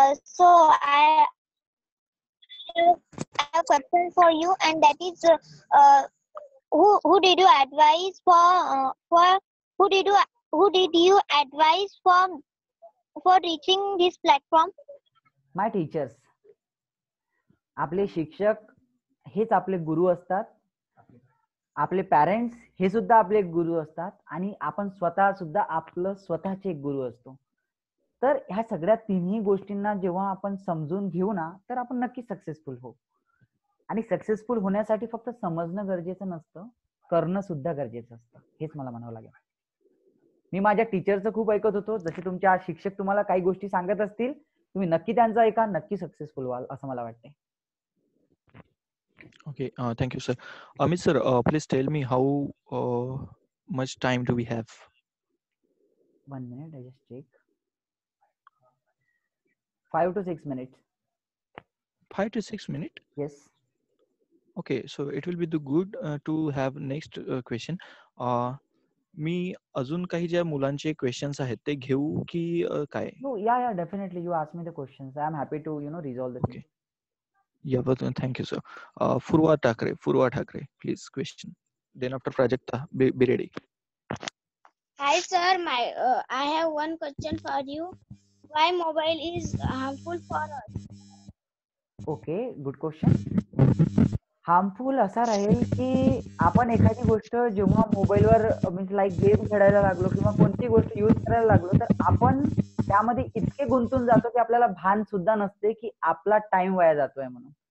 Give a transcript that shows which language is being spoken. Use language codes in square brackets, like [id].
[en] So I have a question for you, and that is, who did you advise for who did you advise for reaching this platform? My teachers. [mr] आपले शिक्षक हेच आपले गुरु असतात. आपले parents हे सुद्धा आपले गुरु असतात, आणि आपण स्वतः सुद्धा आपलं स्वतःचे एक गुरु असतो. तर ह्या सगळ्या तिन्ही गोष्टींना जेव्हा आपण समजून घेऊ ना, तर आपण नक्की सक्सेसफुल होऊ. आणि सक्सेसफुल होण्यासाठी फक्त समजणं गरजेचं नसतं, करणं सुद्धा गरजेचं असतं. हेच मला म्हणावं लागेल. मी माझ्या टीचरचं खूप ऐकत होतो. जसे तुमच्या शिक्षक तुम्हाला काही गोष्टी सांगत असतील, तुम्ही नक्की त्यांचं ऐका, नक्की सक्सेसफुल व्हाल असं मला वाटतंय. [en] Okay, thank you, sir. Amit sir, please tell me how much time do we have? 1 minute, I just check. 5 to 6 minutes. 5 to 6 minutes? Yes. Okay, so it will be the good to have next question. [mr] मी अजून काही ज्या मुलांचे questions आहेत ते घेऊ की काय? [en] No, yeah, definitely. You ask me the questions. I am happy to resolve the thing. Okay. Yeah, but thank you, sir. Furwa Thakre, please question. Then after Prajakta, be ready. Hi sir, I have one question for you. Why mobile is harmful for us? Okay, good question. [mr] Harmful असा राहील की आपण एखादी गोष्ट जेव्हा मोबाईलवर means like game खेळायला लागलो किंवा कोणती गोष्ट यूज करायला लागलो, तर आपण त्यामध्ये इतके गुंतून जातो की आपल्याला भान सुद्धा नसते की आपला टाइम वाया जातोय म्हणून.